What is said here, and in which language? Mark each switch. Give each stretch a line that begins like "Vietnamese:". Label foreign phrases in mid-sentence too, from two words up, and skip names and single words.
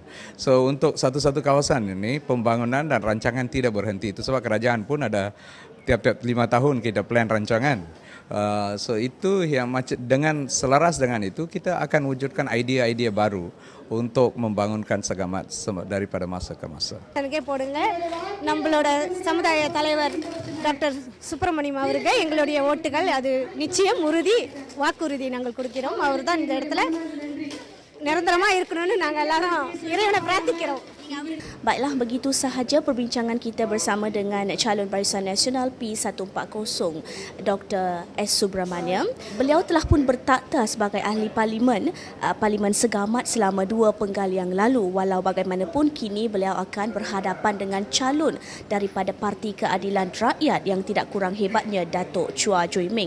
Malay: So untuk satu-satu kawasan ini pembangunan dan rancangan tidak berhenti. Itu sebab kerajaan pun ada tiap-tiap 5 tahun kita plan rancangan. So itu yang dengan selaras dengan itu kita akan wujudkan idea-idea baru untuk membangunkan Segamat daripada masa ke masa.
Tamil: போடுங்க நம்மளோட சமுதாய தலைவர் டாக்டர் சுப்பிரமணியம் அவருக்கு எங்களுடைய ஓட்டுகள் அது நிச்சயம் வாக்குறுதி நாங்கள் கொடுக்கிறோம். அவர்தான் இந்த இடத்துல நிரந்தரமா இருக்கணும்னு நாங்கள் எல்லாரும் இறைவனை பிரார்த்திக்கிறோம்.
Malay: Baiklah, begitu sahaja perbincangan kita bersama dengan calon Barisan Nasional P140 Dr. S. Subramaniam. Beliau telah pun bertakhta sebagai ahli parlimen Segamat selama 2 penggal yang lalu. Walau bagaimanapun kini beliau akan berhadapan dengan calon daripada Parti Keadilan Rakyat yang tidak kurang hebatnya Datuk Chua Ju Ming.